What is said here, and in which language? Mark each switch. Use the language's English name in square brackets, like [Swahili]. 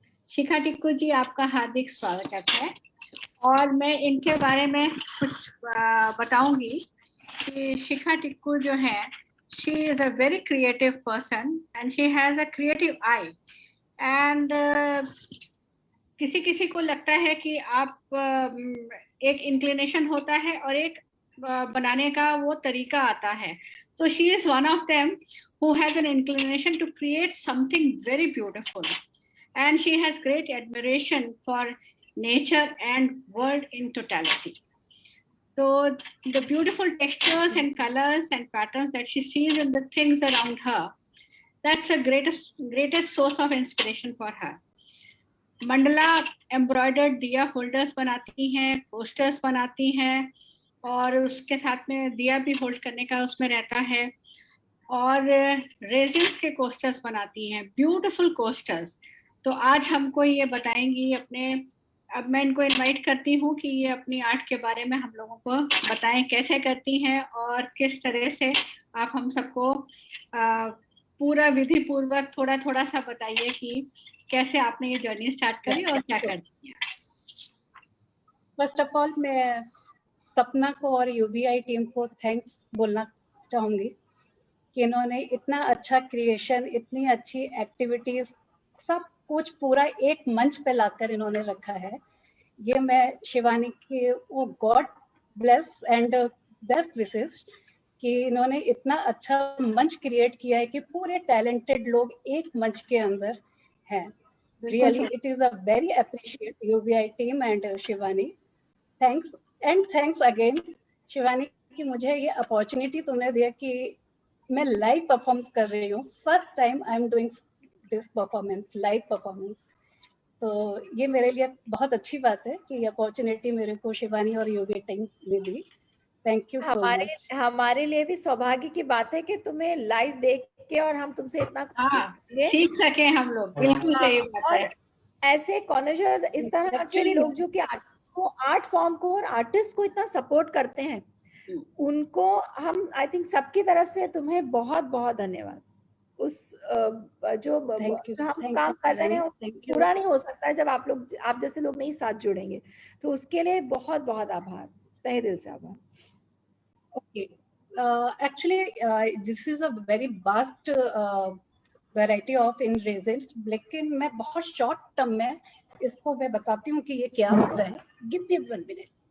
[Hindi] शिखा टिक्कू जी, आपका हार्दिक स्वागत है। और मैं इनके बारे में कुछ बताऊंगी कि शिखा टिक्कू जो है, [English] She is a very creative person and she has a creative eye. [Hindi] And किसी किसी को लगता है कि आप एक इंक्लिनेशन होता है और एक बनाने का वो तरीका आता है। [English] So she is one of them who has an inclination to create something very beautiful, and she has great admiration for nature and world in totality. So the beautiful textures and colors and patterns that she sees in the things around her, that's the greatest source of inspiration for her. [Hindi] Mandla embroidered दिया holders बनाती हैं, coasters बनाती हैं, और उसके साथ में दिया भी होल्ड करने का उसमें रहता है। और रेजिन्स के कोस्टर्स बनाती हैं, ब्यूटीफुल कोस्टर्स। तो आज हमको ये बताएंगी अपने, अब मैं इनको इनवाइट करती हूँ कि ये अपनी आर्ट के बारे में हम लोगों को बताएं, कैसे करती हैं और किस तरह से। आप हम सबको पूरा विधि पूर्वक थोड़ा थोड़ा सा बताइए कि कैसे आपने ये जर्नी स्टार्ट करी और क्या करती है। फर्स्ट ऑफ ऑल मैं सपना को और यूबीआई टीम को थैंक्स बोलना चाहूँगी कि इन्होंने इतना अच्छा क्रिएशन, इतनी अच्छी एक्टिविटीज, सब कुछ पूरा एक मंच पे लाकर इन्होंने रखा है। ये मैं शिवानी की वो [English] God bless and best wishes [Hindi] कि इन्होंने इतना अच्छा मंच क्रिएट किया है कि पूरे टैलेंटेड लोग एक मंच के अंदर हैं। [English] Really, it is a very appreciate UBI team and Shivani. Thanks and thanks again, [Hindi] Shivani, कि मुझे ये अपॉर्चुनिटी तुमने दिया कि मैं लाइव परफॉर्मेंस कर रही हूँ। [English] First time I am doing this performance, live performance. [Hindi] तो ये मेरे लिए बहुत अच्छी बात है कि ये अपॉर्चुनिटी मेरे को शिवानी और UBI टीम ने दी। [English] Thank you so much. [Hindi] हमारे लिए भी सौभाग्य की बात है कि तुम्हें लाइव देख के और हम तुमसे इतना सीख सके हम लोग। बिल्कुल सही बात है। ऐसे कॉलेजेस, इस तरह के लोग जो कि आर्ट फॉर्म को और आर्टिस्ट को इतना सपोर्ट करते हैं, उनको हम [English] I think [Hindi] सबकी तरफ से तुम्हें बहुत बहुत धन्यवाद। उस जो हम काम कर रहे हैं पूरा नहीं हो सकता है जब आप जैसे लोग नहीं साथ जुड़ेंगे। तो उसके लिए बहुत बहुत आभार, तहे दिल से आभार। [English] Okay, actually, this is a very vast [Hindi] variety of in resin, लेकिन मैं बहुत शॉर्ट टर्म में इसको मैं बताती हूँ कि ये क्या होता है. [English] Give me 1 minute.